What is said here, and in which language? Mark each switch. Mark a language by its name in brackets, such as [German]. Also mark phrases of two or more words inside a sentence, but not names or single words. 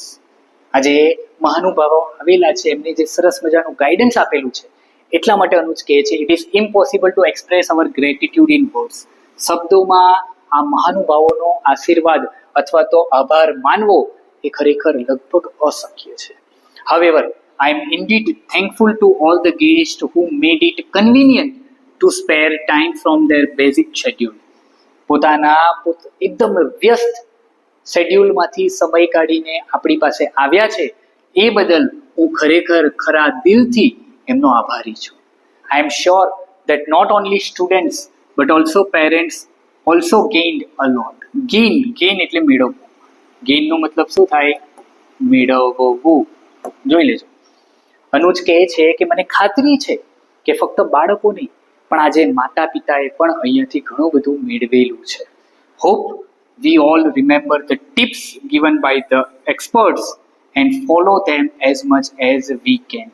[Gujarati] આજે મહાનુભાવો આવેલા છે, એમને જે સરસ મજાનું ગાઈડન્સ આપેલું છે, એટલા માટે અનુજ કહે છે [English] it is impossible to express our gratitude in words. [Gujarati] શબ્દોમાં આ મહાનુભાવોનો આશીર્વાદ અથવા તો આભાર માનવો એ ખરેખર લગભગ અશક્ય છે. [English] However, I am indeed thankful to all the guests who made it convenient to spare time from their basic schedule. [Gujarati] પોતાના એકદમ વ્યસ્ત શેડ્યુલમાંથી સમય કાઢીને આપણી પાસે આવ્યા છે એ બદલ હું ખરેખર ખરા દિલથી એમનો આભારી છું. [English] I am sure that not only students but also parents also gained a lot. [Gujarati] Gain એટલે મેળવવું. ગેઇનનો મતલબ શું થાય? મેળવવું. જોઈ લેજો. અનુજ કહે છે કે મને ખાતરી છે કે ફક્ત બાળકો નહીં પણ આજે માતા પિતાએ પણ અહીંયાથી ઘણું બધું મેળવેલું છે. [English] Hope we all remember the tips given by the experts and follow them as much as we can.